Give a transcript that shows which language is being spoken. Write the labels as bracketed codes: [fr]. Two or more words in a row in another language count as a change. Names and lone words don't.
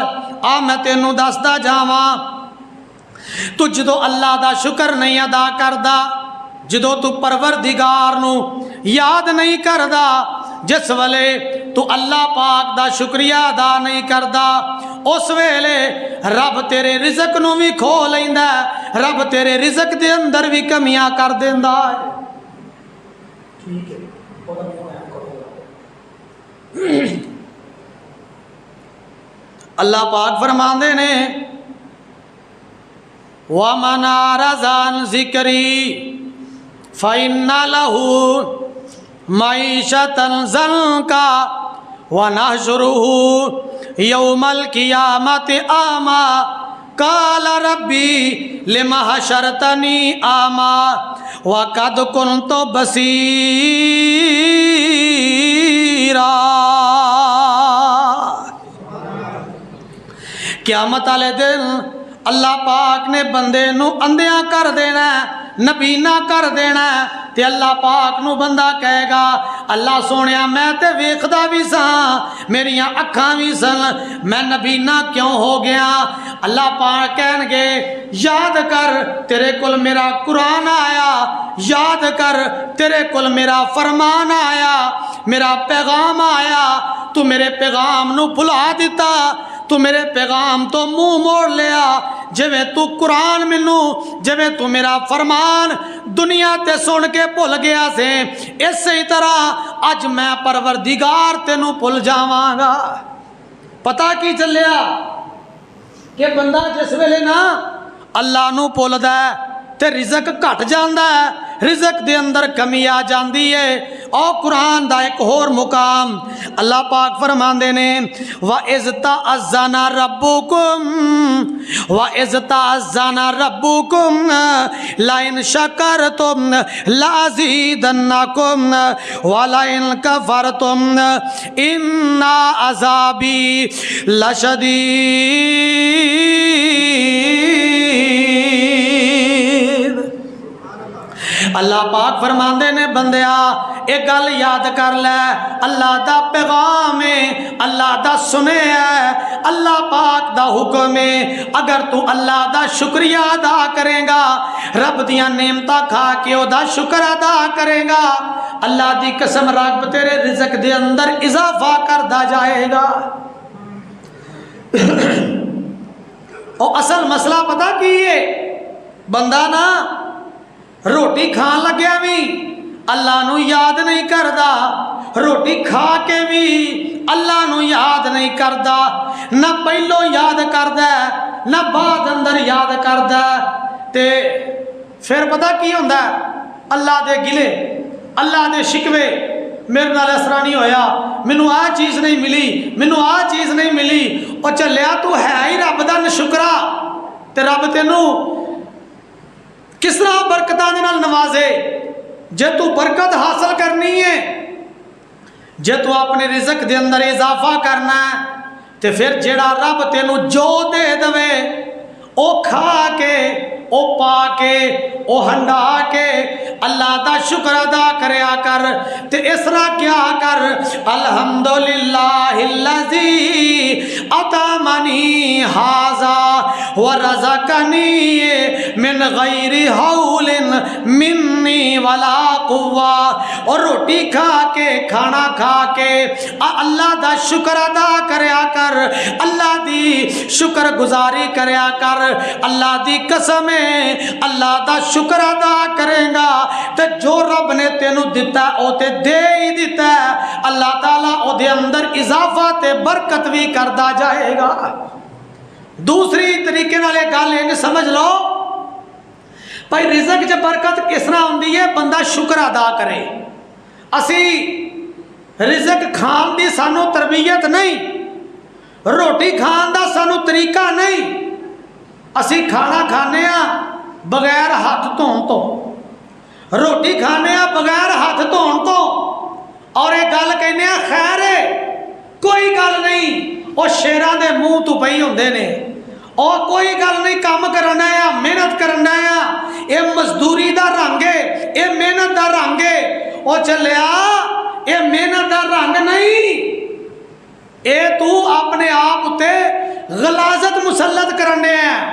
[pa] ਆ ਮੈਂ ਤੈਨੂੰ ਦੱਸਦਾ ਜਾਵਾਂ, ਤੂੰ ਜਦੋਂ ਅੱਲਾ ਦਾ ਸ਼ੁਕਰ ਨਹੀਂ ਅਦਾ ਕਰਦਾ, ਜਦੋਂ ਤੂੰ ਪਰਵਰਦਿਗਾਰ ਨੂੰ ਯਾਦ ਨਹੀਂ ਕਰਦਾ, ਜਿਸ ਵੇਲੇ ਤੂੰ ਅੱਲਾ ਪਾਕ ਦਾ ਸ਼ੁਕਰੀਆ ਅਦਾ ਨਹੀਂ ਕਰਦਾ, ਉਸ ਵੇਲੇ ਰੱਬ ਤੇਰੇ ਰਿਜ਼ਕ ਨੂੰ ਵੀ ਖੋ ਲੈਂਦਾ, ਰੱਬ ਤੇਰੇ ਰਿਜ਼ਕ ਦੇ ਅੰਦਰ ਵੀ ਕਮੀਆਂ ਕਰ ਦਿੰਦਾ ਹੈ। ਠੀਕ ਹੈ, ਅੱਲਾ ਪਾਕ ਫਰਮਾਉਂਦੇ ਨੇ [ar] وَمَنْ أَعْرَضَ عَنْ ذِكْرِي فَإِنَّ لَهُ مَعِيشَةً ضَنكًا وَنَحْشُرُهُ يَوْمَ الْقِيَامَةِ أَعْمَى قَالَ رَبِّي لِمَ حَشَرْتَنِي أَعْمَى وَقَدْ كُنْتُ بَصِيرًا۔ [pa] قیامت والے دن اللہ پاک نے بندے نو اندھیاں کر دینا، نبینا کر دینا، تے اللہ پاک نو بندہ کہے گا اللہ سونیا میں تے ویکھدا بھی ساں، میریاں اکھاں بھی سن، میں نبینا کیوں ہو گیا؟ اللہ پاک کہن گے یاد کر تیرے کول میرا قرآن آیا، یاد کر تیرے کول میرا فرمان آیا، میرا پیغام آیا، تو میرے پیغام نو بھلا دیتا، تو میرے پیغام تو منہ موڑ لیا، جویں تو قرآن مینوں، جویں تو میرا فرمان دنیا تے سن کے بھول گیا سے، اسی طرح اج میں پروردگار تینوں بھول جاواں گا۔ پتہ کی چلیا کہ بندہ جس ویلے نا اللہ نو بھولدا ہے تے رزق گھٹ جاندا ہے، رزق دے اندر کمی آ جاندی ہے۔ اور قرآن دا ایک اور مقام اللہ پاک فرماندے نے [ar] وَإِذْ تَأَذَّنَ رَبُّكُمْ لَئِنْ شَكَرْتُمْ لَأَزِيدَنَّكُمْ وَلَئِنْ كَفَرْتُمْ إِنَّ عَذَابِي لَشَدِيدٌ۔ [pa] اللہ پاک فرماندے نے بندیا ایک گل یاد کر لے، اللہ دا پیغام ہے، اللہ دا سنے ہے، اللہ پاک دا حکم ہے، اگر تو اللہ دا شکریہ ادا کرے گا، رب دیاں نعمتاں کھا کے او دا شکر ادا کرے گا، اللہ دی قسم رب تیرے رزق دے اندر اضافہ کردا جائے گا۔ او اصل مسئلہ پتہ کی ہے، بندہ نا روٹی کھان لگیا بھی اللہ نو یاد نہیں کردا، روٹی کھا کے بھی اللہ نو یاد نہیں کردا، نہ پہلو یاد کردا نہ بعد اندر یاد کردا، تے پھر پتہ کی ہوندا ہے اللہ دے گلے، اللہ دے شکوے، میرے نال اس طرح نہیں ہویا، مینوں آ چیز نہیں ملی، مینوں آ چیز نہیں ملی، او چلیا تو ہے ہی رب دا نشکرا، تے رب تینوں کس طرح برکتاں دے نال نوازے؟ جے تو برکت حاصل کرنی ہے، جے تو اپنے رزق دے اندر اضافہ کرنا ہے، تے پھر جیڑا رب تینوں جو دے دوے او کھا کے، او پا کے، او ہنڈا کے اللہ دا شکر ادا کریا کر، تے اس طرح کیا کر [ar] الحمدللہ الذی اطعمنی ھذا ورزقنی من غیر حول منی ولا قوہ، [pa] اور روٹی کھا کے، کھانا کھا کے اللہ دا شکر ادا کریا کر، اللہ دی شکر گزاری کریا کر، اللہ دی قسم ہے اللہ دا شکر ادا کرے گا تے جو رب نے تینوں دتا او تے دے ہی دیتا ہے، اللہ تعالیٰ او دے اندر اضافہ تے برکت بھی کردا جائے گا۔ دوسری طریقے نال یہ گل انج سمجھ لو بھائی رزق چ برکت کس طرح ہوندی ہے، بندہ شکر ادا کرے۔ اسی رزق کھان دی سانو تربیت نہیں، روٹی کھان دا سانو طریقہ نہیں، اسی کھانا کھانے ہاں بغیر ہاتھ دھون تو، روٹی کھانے ہاں بغیر ہاتھ دھون تو، اور یہ گل کہنے ہاں خیر ہے کوئی گل نہیں، وہ شیراں دے منہ تو پئی ہوندے نے، اور کوئی گل نہیں کام کرنا ہے محنت کرنا ہے، یہ مزدوری دا رنگ ہے، یہ محنت دا رنگ ہے، وہ چلیا یہ محنت دا رنگ نہیں، اے تو اپنے آپ تے غلاظت مسلط کرنے ہیں۔